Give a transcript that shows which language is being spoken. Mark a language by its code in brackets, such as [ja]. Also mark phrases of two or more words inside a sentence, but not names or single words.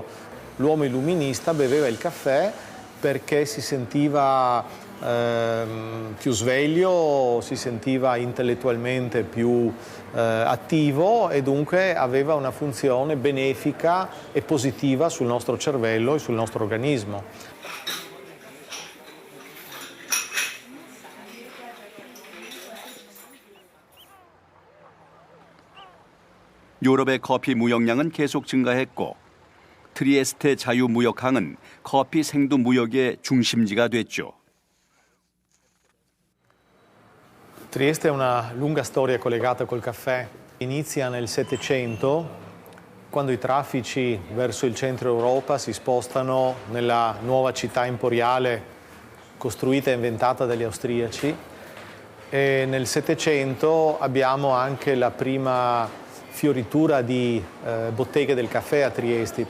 [it] L'uomo illuminista beveva il caffè perché si sentiva più sveglio, si sentiva intellettualmente più attivo e dunque aveva una funzione benefica e positiva sul nostro cervello e sul nostro organismo. [ko] 유럽의 커피 무역량은 계속 증가했고 트리에스테 자유무역항은 커피 생두 무역의 중심지가 됐죠. [it] Trieste ha una lunga storia collegata col caffè. Inizia nel Settecento, quando i traffici verso il centro Europa si spostano nella nuova città imperiale costruita e inventata dagli austriaci, e nel Settecento abbiamo anche la prima fioritura di botteghe del caffè a Trieste.